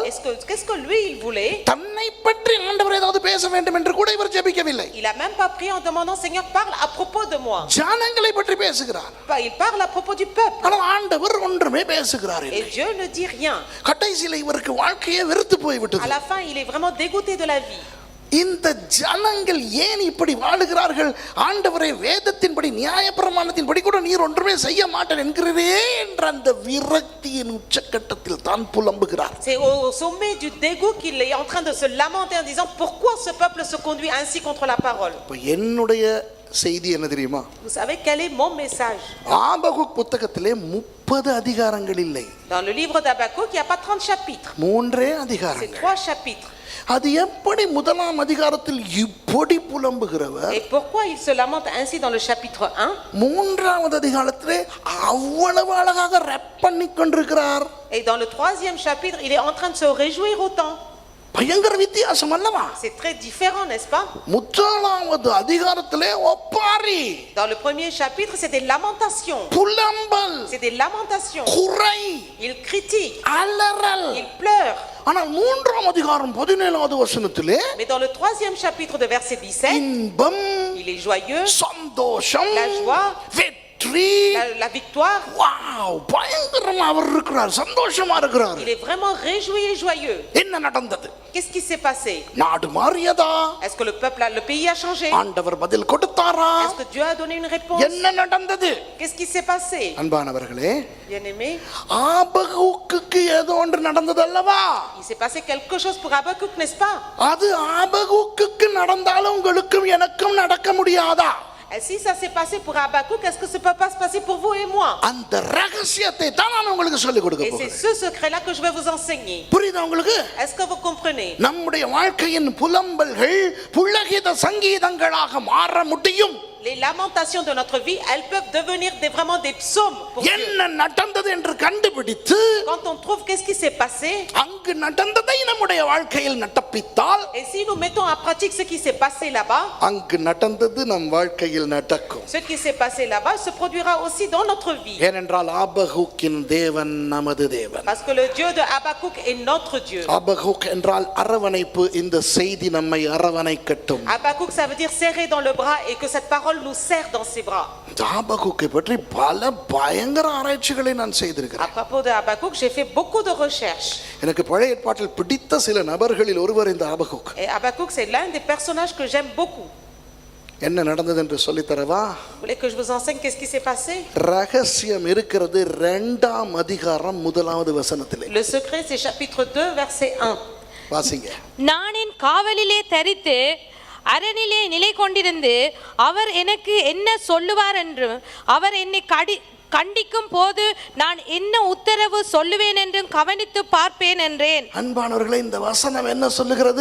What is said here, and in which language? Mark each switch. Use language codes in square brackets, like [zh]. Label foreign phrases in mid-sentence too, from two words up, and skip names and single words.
[fr] Qu'est-ce que lui il voulait? [ta] தன்னை பற்றி ஆண்டவர் ஏதாவது பேச வேண்டும் என்று கூட இவர் ஜெபிக்கவில்லை. [fr] Il a même pas prié en demandant Seigneur parle à propos de moi. [ta] ஜனங்களை பற்றி பேசுகிறார். [fr] Il parle à propos du peuple. [ta] ஆனால் ஆண்டவர் ஒன்றுமே பேசுகிறார் இல்லை. [fr] Et Dieu ne dit rien. [ta] கடைசியில் இவருக்கு வாழ்க்கையே வெறுத்து போய்விட்டது. [fr] À la fin, il est vraiment dégoûté de la vie. [ta] இந்த ஜனங்கள் ஏன் இப்படி வாழுகிறார்கள்? ஆண்டவரே, வேதத்தின்படி நியாயப்பிரமாணத்தின்படி கூட நீர் ஒன்றுமே செய்ய மாட்டேன் என்கிறதே என்ற அந்த விரக்தியின் உச்சக்கட்டத்தில் தான் புலம்புகிறார். [fr] C'est au sommet du dégoût qu'il est en train de se lamenter en disant pourquoi ce peuple se conduit ainsi contre la parole. [ta] என்னுடைய செய்தி என்ன தெரியுமா? [fr] Vous savez quel est mon message? [ta] ஆபகுக் புத்தகத்திலே 30 அதிகாரங்கள் இல்லை. [fr] Dans le livre d'Habakkuk, il n'y a pas 30 chapitres. [ta] 3 [fr] C'est [ta] அதிகாரங்கள். [fr] 3 chapitres. [ta] அது எப்படி முதலாம் அதிகாரத்தில் இப்படி புலம்புகிறவர் [fr] Et pourquoi il se lamente ainsi dans le chapitre 1? [ta] 3வது அதிகாரத்திலே அவ்வளவு அழகாக ரேப் பண்ணி கொண்டிருக்கிறார்? [fr] Et dans le 3e chapitre, il est en train de se réjouir autant. [ta] பயங்கர வித்தியாசம் அல்லவா? [fr] C'est très différent, n'est-ce pas? [ta] முதலாவது அதிகாரத்திலே ஒப்பாரி, [fr] Dans le premier chapitre, c'est des lamentations. [ta] புலம்பல், [fr] C'est des lamentations. [ta] குறை, [fr] Il critique, [ta] அலறல். [fr] il pleure. [ta] ஆனால் 3ஆம் அதிகாரம் 17வது வசனத்திலே [fr] Mais dans le 3e chapitre de verset 17, [ta] இன்பம், [fr] il est joyeux, [ta] சந்தோஷம், [fr] la joie, [ta] வெற்றி, [fr] la victoire. [ta] வாவ், பயங்கரமா அவர் இருக்கிறார், சந்தோஷமா இருக்கிறார். [fr] Il est vraiment réjoui et joyeux. [ta] என்ன நடந்தது? [fr] Qu'est-ce qui s'est passé? [ta] நாடு மாறியதா? [fr] Est-ce que le pays a changé? [ta] ஆண்டவர் பதில் கொடுத்தாரா? [fr] Est-ce que Dieu a donné une réponse? [ta] என்ன நடந்தது? [fr] Qu'est-ce qui s'est passé? [ta] அன்பானவர்களே, [fr] Bien-aimé, [ta] ஆபகுக்குக்கு ஏதோ ஒன்று நடந்தது அல்லவா? [fr] il s'est passé quelque chose pour Habakkuk, n'est-ce pas? [ta] அது ஆபகுக்குக்கு நடந்தாலும் உங்களுக்கும் எனக்கும் நடக்க முடியாதா? [fr] Et si ça s'est passé pour Habakkuk, est-ce que ça ne peut pas se passer pour vous et moi? [ta] அந்த ரகசியத்தை தான் நான் உங்களுக்கு சொல்லிக் கொடுக்க [fr] Et c'est [ta] போகிறேன். [fr] ce secret-là que je vais vous enseigner. [ta] புரியுதா உங்களுக்கு? [fr] Est-ce que vous comprenez? [ta] நம்முடைய வாழ்க்கையின் புலம்பல்கள் புல்லகித சங்கீதங்களாக மாற முடியும். [fr] Les lamentations de notre vie, elles peuvent devenir vraiment des psaumes pour Dieu. [ta] என்ன நடந்தது என்று கண்டுபிடித்து [fr] Quand on trouve qu'est-ce qui s'est passé, [ta] அங்கு நடந்ததை நம்முடைய வாழ்க்கையில் நடப்பித்தால், [fr] et si nous mettons en pratique ce qui s'est passé là-bas, [ta] அங்கு நடந்தது நம் வாழ்க்கையில் நடக்கும். [fr] ce qui s'est passé là-bas se produira aussi dans notre vie. [ta] ஏனென்றால் ஆபகுக்கின் தேவன் நமது தேவன். [fr] Parce que le Dieu de Habakkuk est notre Dieu. [ta] ஆபகுக் என்றால் அரவணைப்பு. இந்த செய்தி நம்மை அரவணைக்கட்டும். [fr] Habakkuk, ça veut dire serrer dans le bras et que cette parole nous serre dans ses bras. [ta] ஆபகுக்கை பற்றி பல பயங்கர ஆராய்ச்சிகளை நான் [fr] À [ta] செய்திருக்கிறேன். [fr] propos de Habakkuk, j'ai fait beaucoup de recherches. [ta] எனக்கு பழைய ஏற்பாட்டில் பிடித்த சில நபர்களில் ஒருவர் இந்த ஆபகுக். [fr] Et Habakkuk, c'est l'un des personnages que j'aime beaucoup. [ta] என்ன நடந்தது என்று சொல்லித் தரவா? [fr] Vous voulez que je vous enseigne qu'est-ce qui s'est passé? [ta] ரகசியம் இருக்கிறது 2ஆம் அதிகாரம் 1வது வசனத்திலே. [fr] Le secret, c'est chapitre 2, verset 1. [ta] வாசிங்க. நான் என் காவலிலே தரித்து அரணிலே நிலை கொண்டிருந்து அவர் எனக்கு என்ன சொல்லுவார் என்றும் அவர் என்னை கண்டிக்கும் போது நான் என்ன உத்தரவு சொல்லுவேன் என்றும் கவனித்து பார்ப்பேன் என்றேன். அன்பானவர்களே, இந்த வசனம் என்ன சொல்லுகிறது?